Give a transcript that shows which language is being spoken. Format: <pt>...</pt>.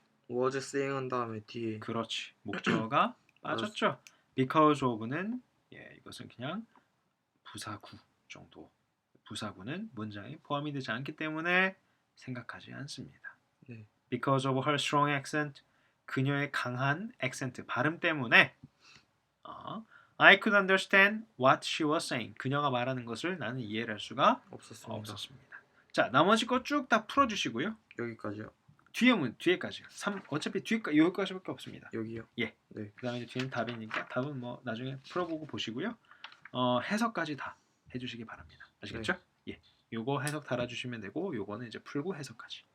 <en>was saying</en> <ko>한 다음에 뒤에 그렇지. 목적어가 빠졌죠.</ko> <en>because of</en> <ko>는 이것은 그냥 부사구 정도. 부사구는 문장에 포함이 되지 않기 때문에 생각하지 않습니다. 네.</ko> <en>Because of her strong accent,</en> <ko>그녀의 강한 액센트, 발음 때문에</ko> <en>I could understand what she was saying.</en> <ko>그녀가 말하는 것을 나는 이해할 수가 없었습니다. 자, 나머지 거 쭉 다 풀어주시고요. 여기까지요. 뒤에까지요. 어차피 여기까지밖에 없습니다. 여기요. 예. 네. 그다음에 뒤는 답이니까 답은 뭐 나중에 풀어보고 보시고요. 해석까지 다 해주시기 바랍니다. 아시겠죠? 예. 요거 해석 달아주시면 되고 요거는 이제 풀고 해석까지.</ko>